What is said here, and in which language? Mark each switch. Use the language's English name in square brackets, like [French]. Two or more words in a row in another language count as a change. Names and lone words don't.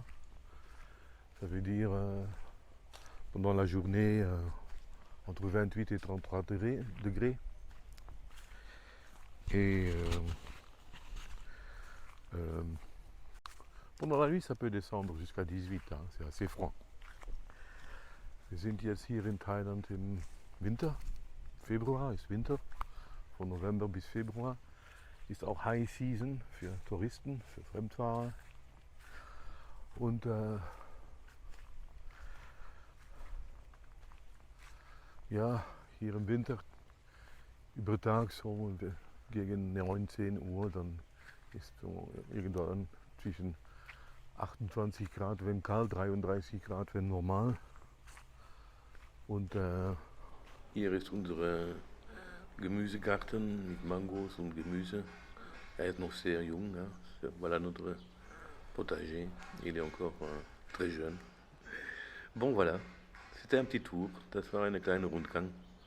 [French] Ça veut dire pendant la journée entre 28 et 33 degrés. Et pendant la nuit ça peut descendre jusqu'à 18, hein. C'est assez froid. [German] Wir sind jetzt hier in Thailand im Winter. Februar ist Winter. Von November bis Februar ist auch [English] High Season [German] für Touristen, für Fremdfahrer. Und ja, hier im Winter über Tag so gegen 19 Uhr, dann ist so irgendwann zwischen 28 Grad, wenn kalt, 33 Grad, wenn normal. Und hier ist unser Gemüsegarten mit Mangos und Gemüse. Er est noch sehr jung. [French] Hein. Voilà notre potager. Il est encore très jeune. Bon voilà, c'était un petit tour. [German] Das war eine kleine Rundgang.